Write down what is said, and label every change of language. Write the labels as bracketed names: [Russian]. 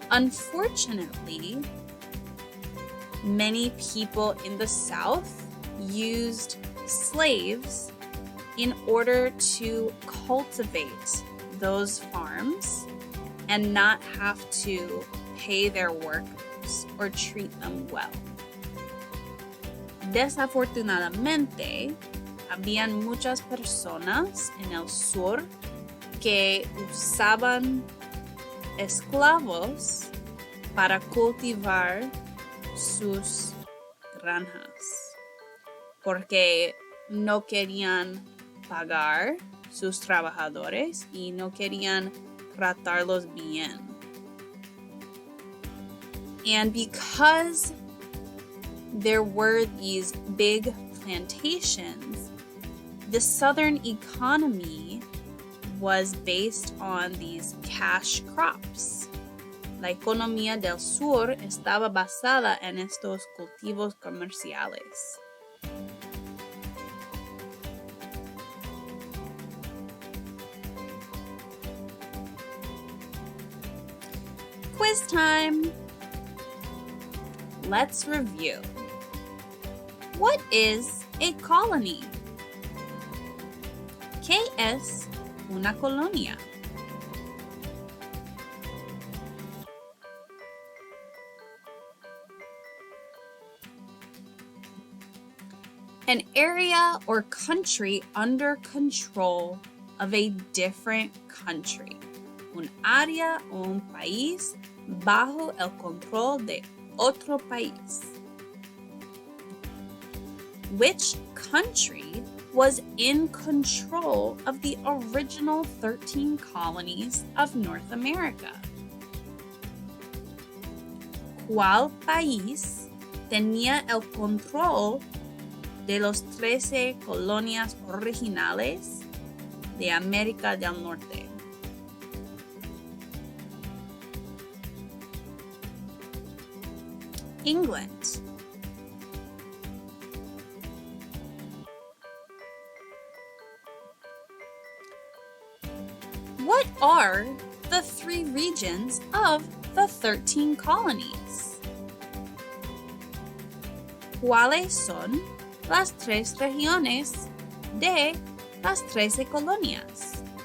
[English] Unfortunately, many people in the south used slaves in order to cultivate those farms and not have to pay their workers or treat them well. [Spanish] Desafortunadamente, habían muchas personas en el sur que usaban esclavos para cultivar sus granjas porque no querían pagar sus trabajadores y no querían tratarlos bien. [English] And because there were these big plantations, the southern economy was based on these cash crops. [Spanish] La economía del sur estaba basada en estos cultivos comerciales. [English] Quiz time! Let's review. What is a colony? [Spanish] ¿Qué es una colonia? [English] An area or country under control of a different country. [Spanish] Un área o un país bajo el control de otro país. [English] Which country was in control of the original 13 colonies of North America? [Spanish] ¿Cuál país tenía el control de los 13 colonias originales de América del Norte? [English] England. What are the 3 regions of the 13 colonies? [Spanish] ¿Cuáles son las 3 regiones de las 13 colonias?